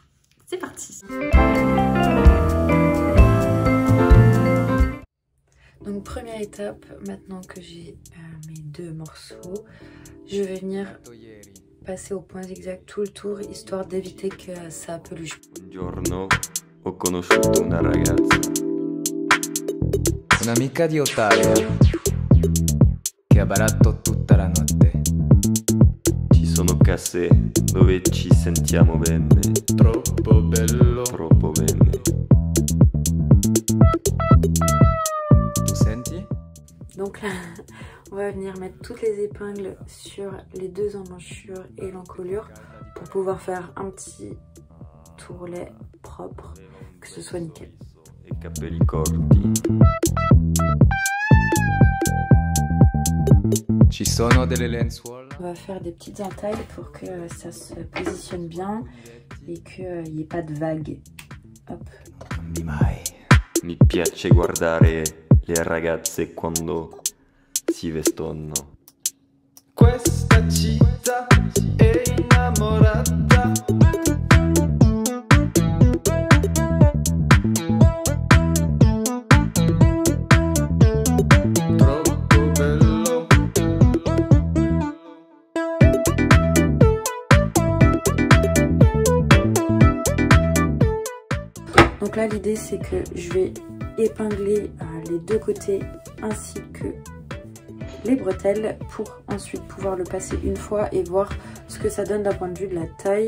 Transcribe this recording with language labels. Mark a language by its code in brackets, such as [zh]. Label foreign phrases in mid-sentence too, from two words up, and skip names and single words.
[fr] C'est parti. Donc première étape, maintenant que j'ai mes deux morceaux, je vais venir passer au point zigzag tout le tour, histoire d'éviter que ça peluche. [it] Un giorno ho conosciuto una ragazza, Un'amica di Ottavia che ha barato tutta la notte. ci sono case dove ci sentiamo bene, Troppo bello. troppo bene. Tu senti? [fr] Donc là, on va venir mettre toutes les épingles sur les deux emmanchures et l'encolure pour pouvoir faire un petit tourlet propre, que ce soit nickel. [it] E capelli corti. Ci sono delle lenzuola? [fr] On va faire des petites entailles pour que ça se positionne bien et qu'il n'y ait pas de vagues. Hop. [it] Non di mai. Mi piace guardare le ragazze quando si vestono. Questa città è innamorata. Troppo bello. [fr] Donc là, l'idée c'est que je vais épingler les deux côtés ainsi que les bretelles pour ensuite pouvoir le passer une fois et voir ce que ça donne d'un point de vue de la taille.